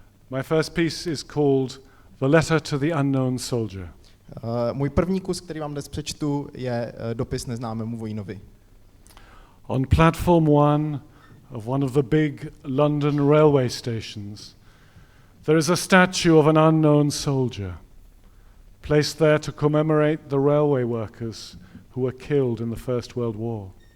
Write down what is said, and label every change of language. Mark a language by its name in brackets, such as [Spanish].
[English] My first piece is called The Letter to the Unknown Soldier. [Czech] Můj první kus, který vám dnes přečtu, je dopis neznámému vojínovi. [English] On platform 1 of one of the big London railway stations, there is a statue of an unknown soldier, placed there to commemorate the railway workers who were killed in the First World War.